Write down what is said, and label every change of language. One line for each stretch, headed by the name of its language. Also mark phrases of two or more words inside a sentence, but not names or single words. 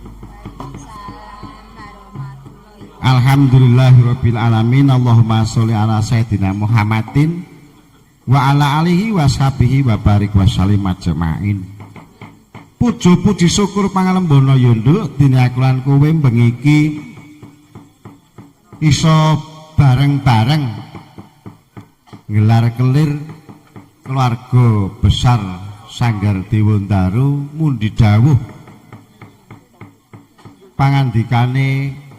Arabic: الحمد لله رب العالمين. اللهم صل على سيدنا محمد وعلى آله وصحبه وبارك وسلم أجمعين.
Javanese: Puja puji syukur pangalembono ya nduk dene aku lan kowe bengi iki iso bareng-bareng gelar kelir keluarga besar Sanggar Dewandaru mundi dawuh pangandikane